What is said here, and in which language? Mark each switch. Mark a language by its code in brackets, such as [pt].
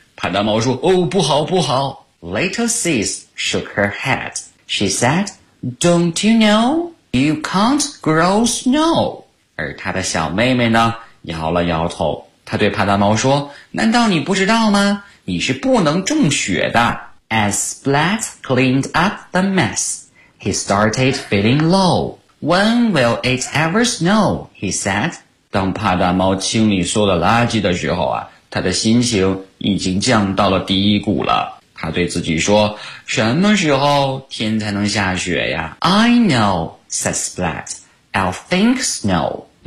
[zh] 帕达猫说，哦，不好不好。 [en] Little Sis shook her head. She said, Don't you know? You can't grow snow. [zh] 而她的小妹妹呢，摇了摇头。他对帕达猫说，难道你不知道吗？你是不能种雪的。 [en] As Splat cleaned up the mess, he started feeling low. When will it ever snow? He said. [zh] 当帕达猫清理所有的垃圾的时候啊，他的心情已经降到了低谷了。他对自己说，什么时候天才能下雪呀？ [en] I know, said Splat. I'll think snow.